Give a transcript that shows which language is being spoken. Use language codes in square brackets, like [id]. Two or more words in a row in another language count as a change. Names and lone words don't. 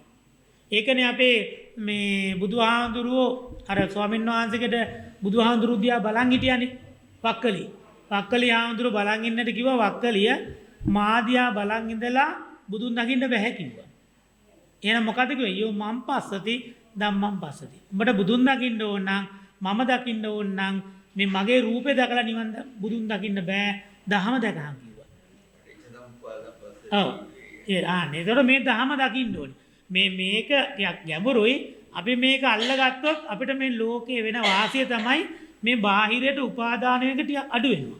[si] ඒකනේ අපේ මේ බුදුහාඳුරුවෝ අර ස්වාමීන් වහන්සේකට බුදුහාඳුරුවෝ දිහා බලන් හිටියානේ වක්කලි හාමුදුරුවෝ බලන් ඉන්නට කිව්වා වක්කලිය මා දිහා බලන් ඉඳලා බුදුන් දකින්න බෑ කිව්වා. එහෙනම් මොකද කිව්වේ? [pi] යෝ මම් පස්සති ධම්මම් පස්සති. [si] උඹට බුදුන් දකින්න ඕන නම් මම දකින්න ඕන නම් මේ මගේ රූපේ දැකලා නිවන් බුදුන් දකින්න බෑ දහම දැකහන් කිව්වා. ඔව්. ඒතකොට මේ දහම දකින්න ඕනේ. මේක ටිකක් ගැඹුරුයි. අපි මේක අල්ලගත්තොත් අපිට මේ ලෝකේ වෙන වාසිය තමයි මේ බාහිරයට උපාදාන එක ටික අඩු වෙනවා.